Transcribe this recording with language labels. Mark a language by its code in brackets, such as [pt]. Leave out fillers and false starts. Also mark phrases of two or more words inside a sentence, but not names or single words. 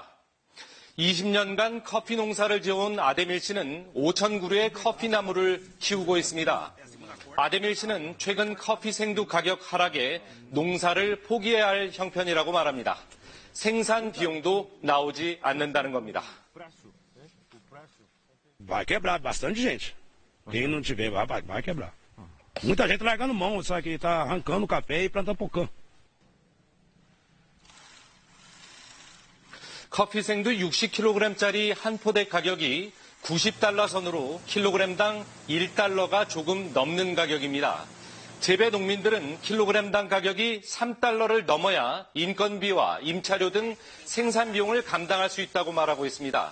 [ko] 20년간 커피 농사를 지어온 아데밀 씨는 5천 그루의 커피 나무를 키우고 있습니다. 아데밀 씨는 최근 커피 생두 가격 하락에 농사를 포기해야 할 형편이라고 말합니다. 생산 비용도 나오지 않는다는 겁니다. [pt] Vai quebrar bastante gente. Quem não tiver, vai quebrar. Muita gente largando mão, só que está arrancando o café e plantando pocã. [ko] 커피 생두 60kg짜리 한 포대 가격이 90달러 선으로 킬로그램당 1달러가 조금 넘는 가격입니다. 재배 농민들은 킬로그램당 가격이 3달러를 넘어야 인건비와 임차료 등 생산 비용을 감당할 수 있다고 말하고 있습니다.